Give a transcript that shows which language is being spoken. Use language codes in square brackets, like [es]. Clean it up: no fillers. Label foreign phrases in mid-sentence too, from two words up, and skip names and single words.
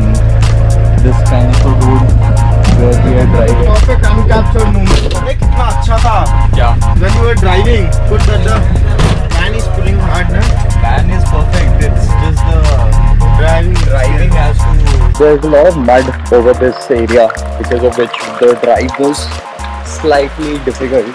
[en] This kind of a road where we are driving. Perfect uncaptured moment. [hi] अरे कितना अच्छा था. [en] Yeah. When we were driving, good that the van is pulling hard, na? Van is perfect. It's just the driving has to. There's a lot of mud over this area, because of which the drive was slightly difficult.